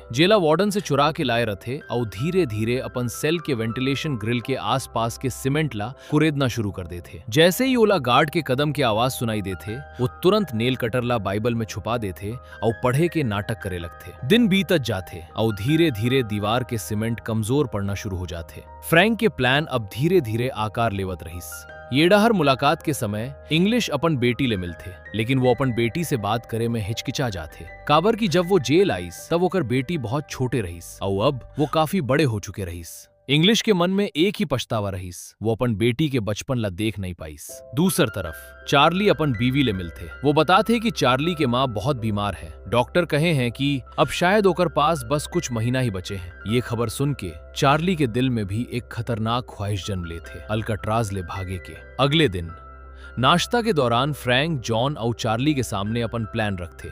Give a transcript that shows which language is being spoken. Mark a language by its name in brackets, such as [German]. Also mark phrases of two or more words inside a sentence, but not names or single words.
[Chhattisgarhi] जेला वार्डन से चुरा के लाए रथे और धीरे धीरे अपन सेल के वेंटिलेशन ग्रिल के आसपास के सीमेंट ला कुरेदना शुरू कर देते। जैसे ही ओला गार्ड के कदम की आवाज सुनाई देते वो तुरंत [English] nail cutter [Chhattisgarhi] ला बाइबल में छुपा देते और पढ़े के नाटक करे लगते। दिन बीतत जाते और धीरे धीरे दीवार के सीमेंट कमजोर पड़ना शुरू हो जाते। फ्रैंक के प्लान अब धीरे धीरे आकार लेवत रहीस। येडाहर मुलाकात के समय इंग्लिश अपन बेटी ले मिलते, लेकिन वो अपन बेटी से बात करे में हिचकिचा जाते। काबर की जब वो जेल आईस तब ओकर बेटी बहुत छोटे रहीस और अब वो काफी बड़े हो चुके रहीस। इंग्लिश के मन में एक ही पछतावा रहीस, वो अपन बेटी के बचपन ला देख नहीं पाईस। दूसर तरफ चार्ली अपन बीवी ले मिलते। वो बताते कि चार्ली के माँ बहुत बीमार है। डॉक्टर कहे हैं कि अब शायद ओकर पास बस कुछ महीना ही बचे हैं। ये खबर सुन के चार्ली के दिल में भी एक खतरनाक ख्वाहिश जन्म लेते अल्काट्राज ले भागे के। अगले दिन नाश्ता के दौरान फ्रैंक, जॉन और चार्ली के सामने अपन प्लान रखते।